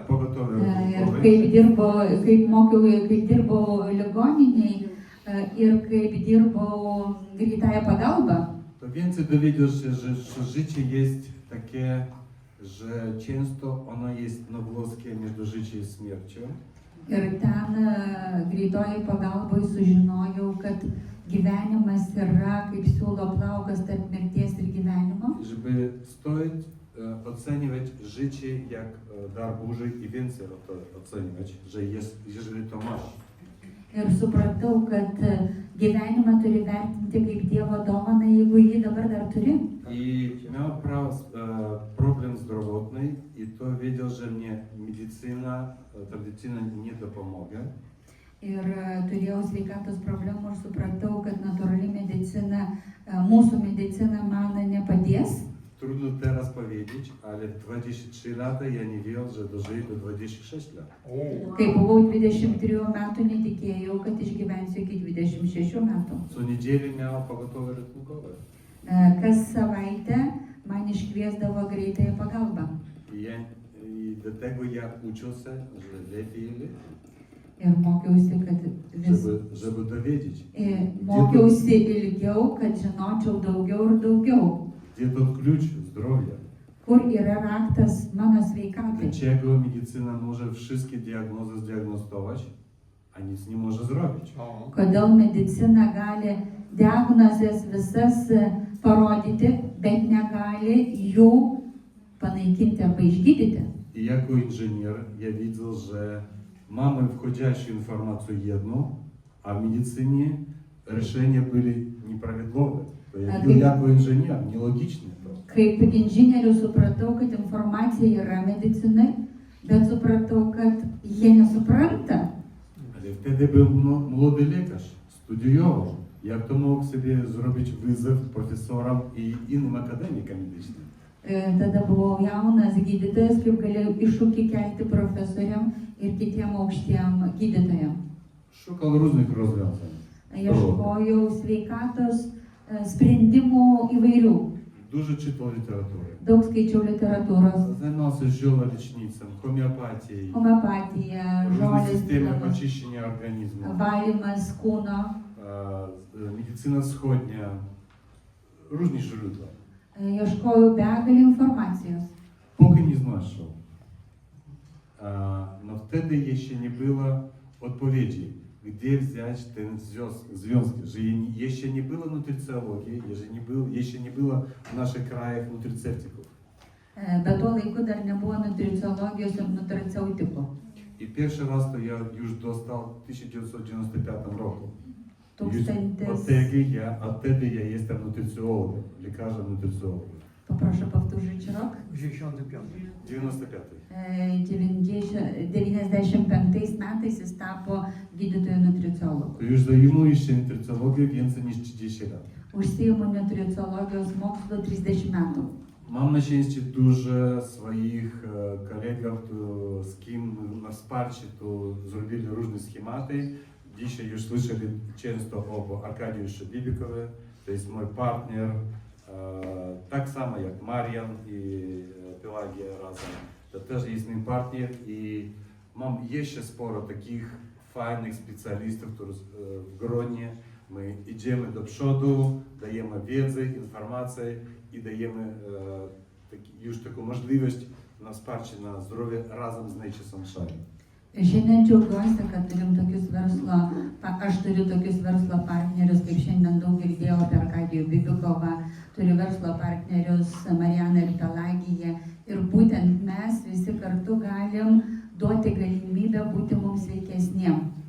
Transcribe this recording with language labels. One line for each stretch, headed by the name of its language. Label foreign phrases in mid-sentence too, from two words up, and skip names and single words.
Lithuanian: Ir kaip dirbau ligoninėj ir kaip dirbau greitąją pagalbą.
Polish: To więcej dowiedział się, że życie jest takie, że często ono jest nowłoskie między życiem i śmiercią.
Lithuanian: Ir ten greitoji pagalboj sužinojau, kad gyvenimas yra kaip siūlo plaukas tarp mirties ir gyvenimo.
Polish: Żeby stoić, oceniać życie jak dar Boży i więcej to oceniać, że jest, jeżeli to masz.
Lithuanian: Ir supratau, kad gyvenimą turi vertinti kaip Dievo dovaną, jeigu jį dabar dar turi.
Polish: I miał problem zdrowotny i to wiedział, że mnie medycyna tradycyjna nie dopomogę.
Lithuanian: Ir turėjau sveikatos problemų ir supratau, kad natūrali medicina, mūsų medicina man nepadės.
Polish: Trudno teraz powiedzieć, ale w 23 lata ja nie wierzył, że dożyję do 26 lat.
Lithuanian: Kai buvau 23 metų, netikėjau, kad išgyvensiu iki 26 metų.
Polish: Co niedzielę miał pogotowe ratunkowe.
Lithuanian: Kas savaitę man iškviesdavo greitąją pagalbą.
Polish: I do tego ja uczył się, że lepiej i lepiej,
Lithuanian: Ir mokiausi, kad vis.
Polish: żeby dowiedzieć,
Lithuanian: Mokiausi ilgiau, kad žinočiau daugiau ir daugiau.
Polish: gdzie to klucz zdrowia.
Lithuanian: Kur yra raktas mano sveikatai.
Polish: Dlaczego medycyna może wszystkie diagnozy zdiagnozować, a nic nie może zrobić.
Lithuanian: Kodėl medicina gali diagnozes visas parodyti, bet negali jų panaikinti arba išgydyti.
Polish: I jako inżynier ja widzę, że mamy wchodzić informację jedną, a w medycynie решения byli nieprawidłowe. To ja
Lithuanian: Kaip-
Polish: jako inżynier, nielogiczne to.
Lithuanian: Kaip inžinierius supratau, kad informacija yra medicinai, bet supratau, kad jie nesupranta.
Polish: Ale wtedy był młody lekarz, studiował. Jak to mógł sobie zrobić wyzyw profesorom i innym akademikom medycznym?
Lithuanian: Tada buvau jaunas gydytojas, kaip galėjau iššūkį kelti profesoriam ir kitiem aukštiem gydytojam.
Polish: Szukał różnych rozwiązań.
Lithuanian: Ieškojau sveikatos sprendimų įvairių.
Polish: Dużo czytał literatury.
Lithuanian: Daug skaičiau literatūros,
Polish: Zajmował się zielolecznictwem, homeopatią,
Lithuanian: homeopatija,
Polish: różne
Lithuanian: žolės
Polish: systemy
Lithuanian: gydymas,
Polish: oczyszczenia organizmu,
Lithuanian: valymas kūno.
Polish: medycyna wschodnia, różne źródła.
Lithuanian: Ieškojau begalį informacijos.
Polish: Póki nie znalazł. No wtedy jeszcze nie było odpowiedzi, gdzie wziąć ten związek, że jeszcze nie było nutrycjologii, jeszcze nie było w naszych krajach nutryceptyków.
Lithuanian: Bet tuo laiku dar nebuvo nutriciologijos ir nutriceutikų.
Polish: I pierwszy raz to ja już dostał w 1995 roku. Od wtedy ja jestem nutrycjologiem, lekarzem nutrycjologiem. Poproszę powtórzyć rok. 65. 95.
Lithuanian: 95 metais jis tapo gydytojų nutriciologu.
Polish: To już zajmuję się nutrycjologią więcej niż 30 lat.
Lithuanian: Užsiimu nutricologijos mokslu 30 metų.
Polish: Mam na szczęście dużo swoich kolegów, z kim na wsparcie to zrobili różne schematy. Dzisiaj już słyszeli często o Arkadiuszu Bibikowie, to jest mój partner, tak samo jak Marian i Pelagia razem. To też jest mój partner i mam jeszcze sporo takich fajnych specjalistów, którzy w gronie my idziemy do przodu, dajemy wiedzę, informacje i dajemy już taką możliwość na wsparcie na zdrowie razem z Nature Sunshine.
Lithuanian: Šiandien džiaugiuosi, kad turim tokius verslo, aš turiu tokius verslo partnerius, kaip šiandien daug girdėjau apie Arkadijų Bibikovą, turiu verslo partnerius Marianą ir Pelagiją ir būtent mes visi kartu galim duoti galimybę būti mums sveikesniem.